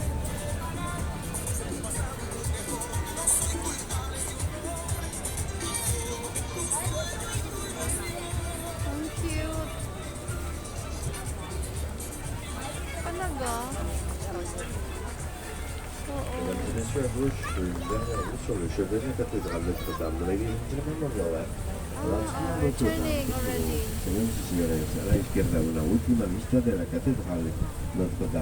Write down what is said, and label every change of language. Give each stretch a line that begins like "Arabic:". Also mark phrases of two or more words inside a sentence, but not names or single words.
Filipino: Ang cute. Talaga? Oo.
French: Bien sûr, à gauche, une dernière vue sur le chevet de la cathédrale Notre-Dame de la Iglesia de Manuel.
English: Returning already.
Spanish: Señores y señores, a la izquierda una última vista de la catedral Notre-Dame。